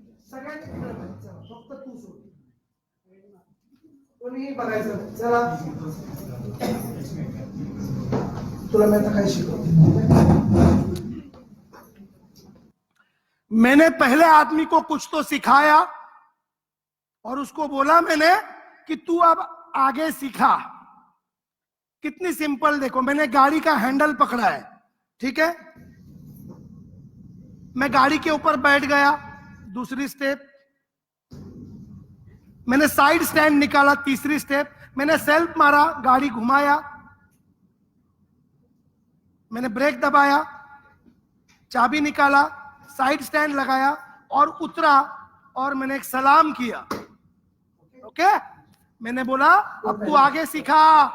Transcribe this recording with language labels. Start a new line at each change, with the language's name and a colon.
Marathi: सगळ्यांनी फक्त तू सोड, कोणीही बघायचं. चला, तुला
Hindi: मैं
Marathi: आता काय शिकवतो.
Hindi: मैंने पहले आदमी को कुछ तो सिखाया और उसको बोला मैंने कि तू अब आगे सिखा. कितनी सिंपल देखो, मैंने गाड़ी का हैंडल पकड़ा है, ठीक है, मैं गाड़ी के ऊपर बैठ गया, दूसरी स्टेप, मैंने साइड स्टैंड निकाला, तीसरी स्टेप, मैंने सेल्फ मारा, गाड़ी घुमाया, मैंने ब्रेक दबाया, चाबी निकाला, साइड स्टैंड लगाया और उतरा और मैंने एक सलाम किया. ओके, मैंने बोला अब तू आगे सिखा.